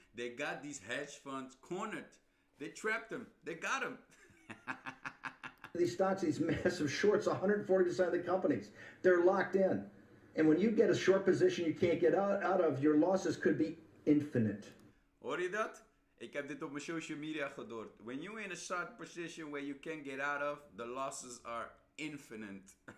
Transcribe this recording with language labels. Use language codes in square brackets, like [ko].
[en] They got these hedge funds cornered. They trapped them. They got them. These stocks, these massive shorts, 140% of the companies, they're locked in. And when you get a short position you can't get out of, your losses could be infinite. [nl] Hoor je dat? Ik heb dit op mijn social media gehoord. [en] When you're in a short position where you can't get out of, the losses are infinite.